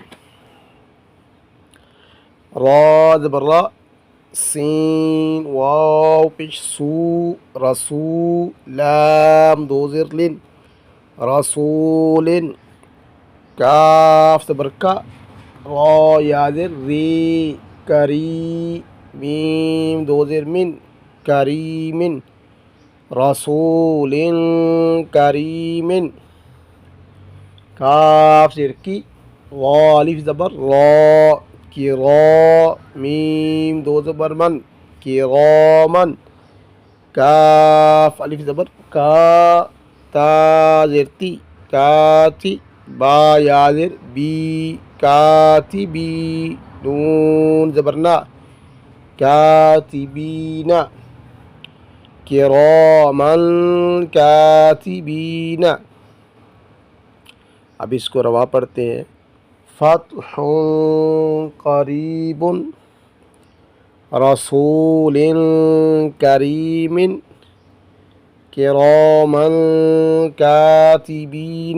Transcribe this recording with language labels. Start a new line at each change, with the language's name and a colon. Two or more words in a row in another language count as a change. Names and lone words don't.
Urdu: را زبر را سین واو پیش سو رسو لام دو زر لن رسول کاف زبر کا را یا زر ری کری میم دو زر من کریم رسول کریم. کاف زر کی الف زبر را کرا میم دو زبر من کرامن کاف الف زبر کا تا زرتی کاتی با یا زر بی کاتبی نون زبرنا کاتبین کرامن کاتبین. اب اس کو روا پڑھتے ہیں.
Arabic: فتح قریب رسول کریم کراما کاتبین۔